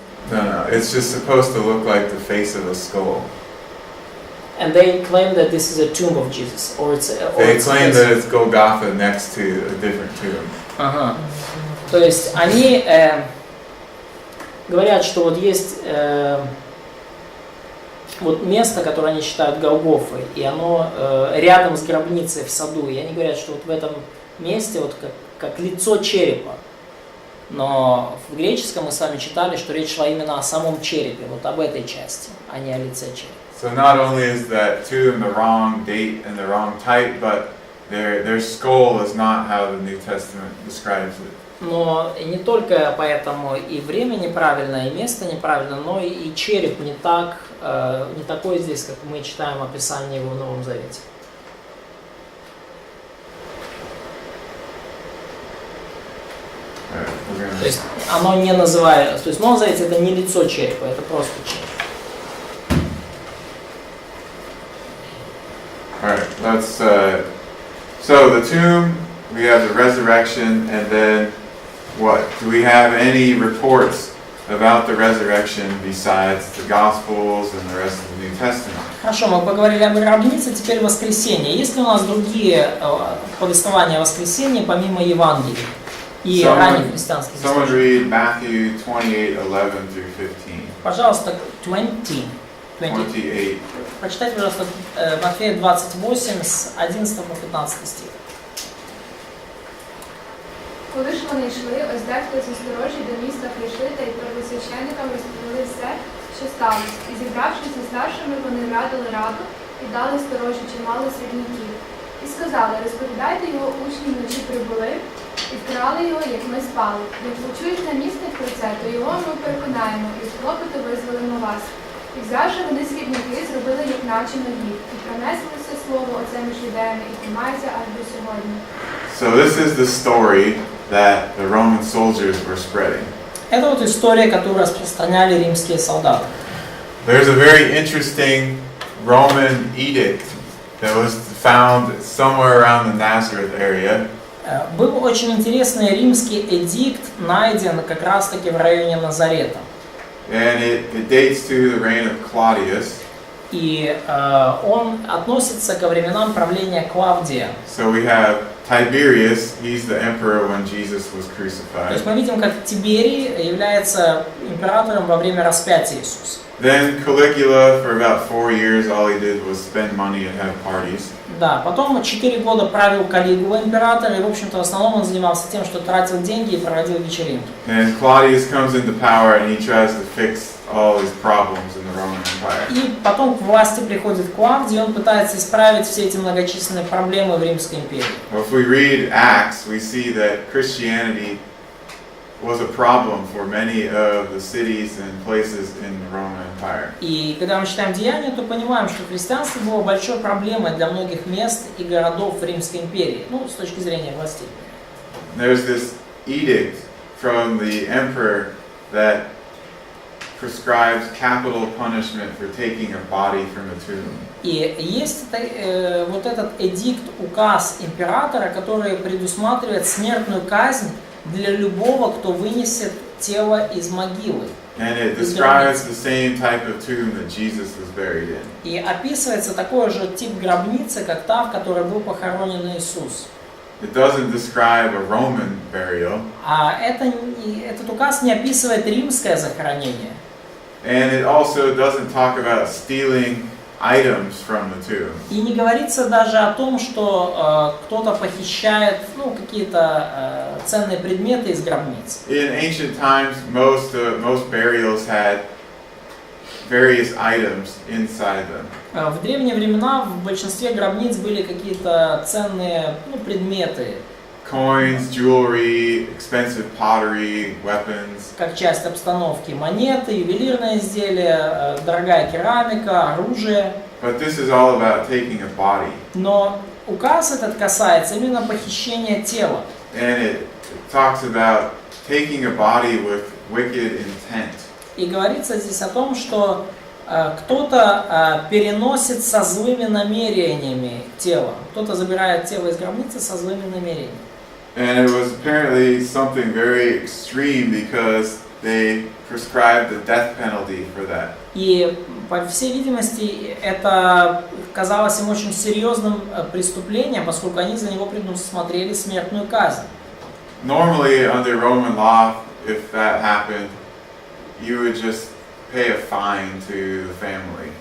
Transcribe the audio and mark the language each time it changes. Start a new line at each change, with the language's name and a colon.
English: No, it's just supposed to look like the face of a skull. And they claim that this is a tomb of Jesus, or it's. They claim that it's Golgotha next to a different tomb.
Russian: Ага. То есть они говорят, что вот есть вот место, которое они считают Голгофой, и оно рядом с гробницей в саду. И они говорят, что вот в этом месте вот как лицо черепа. Но в греческом мы с вами читали, что речь шла именно о самом черепе, вот об этой части, а не о лице черепа.
English: So not only is that tomb the wrong date and the wrong type, but their skull is not how the New Testament describes it.
Russian: Но и не только поэтому и время неправильно, и место неправильно, но и череп не такой здесь, как мы читаем описание его в Новом Завете. То есть оно не называется, то есть в Новом Завете это не лицо черепа, это просто череп.
English: Alright, let's so the tomb, we have the resurrection, and then what? Do we have any reports about the resurrection besides the Gospels and the rest of the New Testament?
Russian: Хорошо, мы поговорили об гробнице, теперь воскресенье. Есть ли у нас другие повествования о воскресенье помимо Евангелия и ранних христианских
English: Someone
Russian: источников?
English: read Matthew 28:11-15.
Russian: Пожалуйста, 28. Прочитайте, пожалуйста, Матфея 28 с 11 по 15 стих.
Ukrainian: Коли ж вони йшли, ось дехто зі сторожі до міста прийшли та й первосвященникам розповіли все, що сталося. І зібравшись зі старшими, вони радили раду і дали сторожі чимало срібників. І сказали, розповідайте його учні вночі прибули і вкрали його, як ми спали. Як почують намісник про це, то його ми переконаємо і з клопоту визволимо вас. І взявши вони срібники, зробили як наче нові, і пронесли все слово оце між юдеями і тримається аж до сьогодні.
English: So this is the story that the Roman soldiers were spreading.
Russian: Это вот история, которую распространяли римские солдаты.
English: There's a very interesting Roman edict that was found somewhere around the Nazareth area.
Russian: Был очень интересный римский эдикт, найден как раз-таки в районе Назарета.
English: And it dates to the reign of Claudius.
Russian: И он относится ко временам правления Клавдия.
English: So we have Tiberius, he's the emperor when Jesus was
Russian: То
English: crucified.
Russian: есть мы видим, как Тиберий является императором во время распятия Иисуса.
English: Then Caligula, for about 4 years, all he did was spend money and have parties.
Russian: Да, потом 4 года правил Калигула император, и, в общем-то, в основном он занимался тем, что тратил деньги и проводил вечеринки.
English: And Claudius comes into power and he tries to fix all these problems in the Roman Empire.
Russian: И потом к власти приходит Клавдий, и он пытается исправить все эти многочисленные проблемы в Римской империи.
English: Well, if we read Acts, we see that Christianity was a problem for many of the cities and places in the Roman Empire.
Russian: И когда мы читаем Деяния, то понимаем, что христианство было большой проблемой для многих мест и городов в Римской империи, ну, с точки зрения властей.
English: There's this edict from the emperor that prescribes capital punishment for taking a body from a tomb.
Russian: И есть вот этот эдикт, указ императора, который предусматривает смертную казнь для любого, кто вынесет тело из могилы.
English: And it describes the same type of tomb that Jesus was buried in.
Russian: И описывается такой же тип гробницы, как та, в которой был похоронен Иисус.
English: It doesn't describe a Roman burial.
Russian: А этот указ не описывает римское захоронение.
English: And it also doesn't talk about stealing items from the tomb.
Russian: И не говорится даже о том, что кто-то похищает какие-то ценные предметы из гробниц.
English: In ancient times, most burials had various items inside them.
Russian: В древние времена в большинстве гробниц были какие-то ценные предметы.
English: Coins, jewelry, expensive pottery, weapons.
Russian: Как часть обстановки: монеты, ювелирные изделия, дорогая керамика, оружие.
English: But this is all about taking a body.
Russian: Но указ этот касается именно похищения тела.
English: And it talks about taking a body with wicked intent.
Russian: И говорится здесь о том, что кто-то переносит со злыми намерениями тело. Кто-то забирает тело из гробницы со злыми намерениями.
English: And it was apparently something very extreme because they prescribed the death penalty for that.
Russian: И, по всей видимости, это казалось им очень серьезным преступлением, поскольку они за него предусмотрели смертную казнь.
English: Normally, under Roman law, if that happened, you would just pay a fine to the family.